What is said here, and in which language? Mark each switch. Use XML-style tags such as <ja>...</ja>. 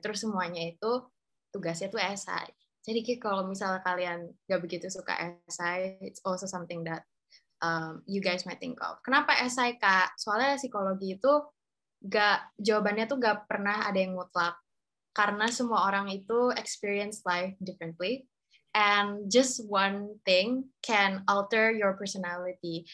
<id>Terus semuanya itu tugasnya tuh esai. Jadi kayak kalau misalnya kalian gak begitu suka esai,</id> <en>it's also something that you guys might think of.</en> <id>Kenapa esai, Kak? Soalnya psikologi itu jawabannya tuh gak pernah ada yang mutlak. Karena semua orang itu</id> <en>experience life differently. And just one thing can alter your personality.</en>